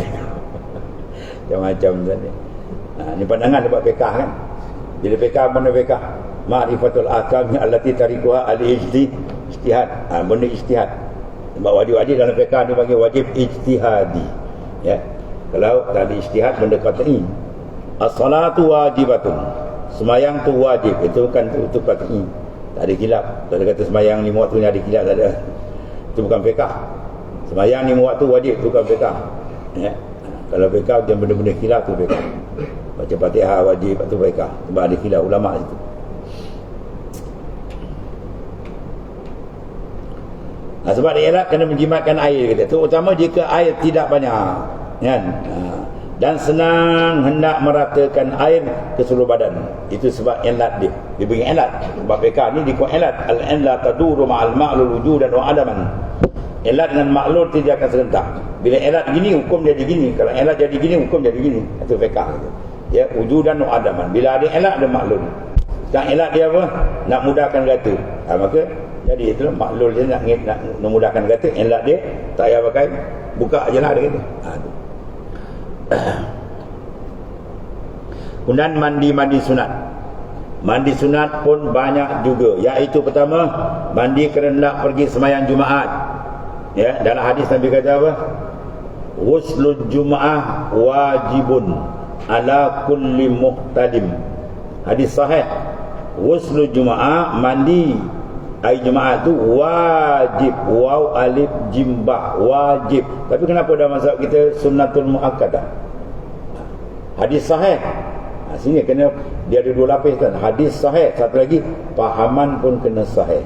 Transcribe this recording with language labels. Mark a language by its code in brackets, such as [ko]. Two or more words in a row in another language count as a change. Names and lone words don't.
[ms] Macam-macam tadi. Ini pandangan dia buat fiqah kan. Bila fiqah, mana fiqah? [ar] معرفة الأحكام التي طريقها الاجتهاد. [ms] Benda ijtihad. Sebab wajib-wajib dalam fiqah dia panggil wajib ijtihadi. Ya. Kalau tadi ijtihad benda qat'i. [ar] الصلاة واجبة. [ms] Semayang tu wajib. Itu bukan itu qat'i. Tak ada khilaf. Tak ada kata semayang 5 waktu ni ada khilaf, tak ada. Itu bukan fiqah. Semayang 5 waktu wajib, itu bukan fiqah. Ya. Kalau fiqah dia benda-benda khilaf tu fiqah. Baca Fatihah wajib, itu fiqah. Sebab ada khilaf ulama situ. Sebab dia elak kena menjimatkan air kita. Terutama jika air tidak banyak kan? Dan senang hendak meratakan air ke seluruh badan. Itu sebab elat dia. Dia bagi elat. Sebab fiqah ni dikuat elat. [ar] العلة لا تدور مع المعلول وجودا وعدما. [ms] Elat dengan maklul tidak akan serentak. Bila elat gini, hukum jadi gini. Kalau elat jadi gini, hukum jadi gini. Itu fiqah. Ya, [ar] وجودا وعدما. [ms] Bila ada elat, ada maklul. Sekarang elat dia apa? Nak mudahkan kata. Maka jadi itulah maklul dia nak memudahkan kata. Elat dia tak payah pakai, buka je lah dia kata. Kemudian mandi sunat. Mandi sunat pun banyak juga. Iaitu pertama, mandi kerana nak pergi sembahyang Jumaat. Ya, dalam hadis Nabi kata apa? [ar] غسل الجمعة واجب على كل محتلم. [ms] Hadis sahih. [ar] غسل الجمعة, [ms] mandi hari Jumaat tu wajib. [ar] واو ألف جيم باء, [ms] wajib. Tapi kenapa dalam mazhab kita [ar] السنة المؤكدة? [ms] Hadis sahih. Sini kena dia ada dua lapis kan. Hadis sahih, satu lagi fahaman pun kena sahih.